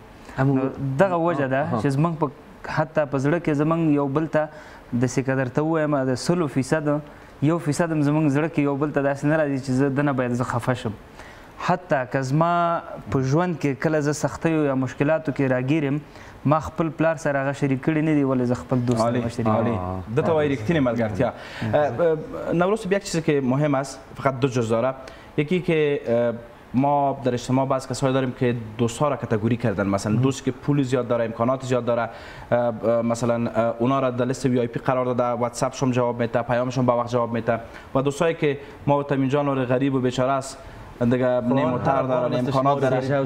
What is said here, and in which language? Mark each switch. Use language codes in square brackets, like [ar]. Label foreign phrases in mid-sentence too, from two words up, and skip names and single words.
[ps] دغه وجه ده چې زموږ په حتی په زړه کې زموږ یو بل ته داسې که درته ووایم د 100% 1% هم زموږ زړه کې یو بل ته داسې نه راځي چې زه دنه باید زه خفه شم. حتی که زما په ژوند کې کله زه سختیو یا مشکلاتو کې راګیرم ما خپل پلار سره هغه شریک کړي نه دي ولې زه خپل دوست سره شریک کړي. دو تا وایي رښتینې ملګرتیا. [fa] نوروز یک چیزی که مهم است فقط دو جز داره، یکی که ما در اجتماع بعض کسایی داریم که دوست‌ها را کاتگوری کردن، مثلا دوست که پول زیاد داره، امکانات زیاد داره، مثلا اونا را در لیست وی آی پی قرار داده، واتساپشون جواب میده، پیامشون با وقت جواب میده و دوستایی که ما تمیم جان و غریب و بیچاره است دیگه نیمتر داره، امکانات داره،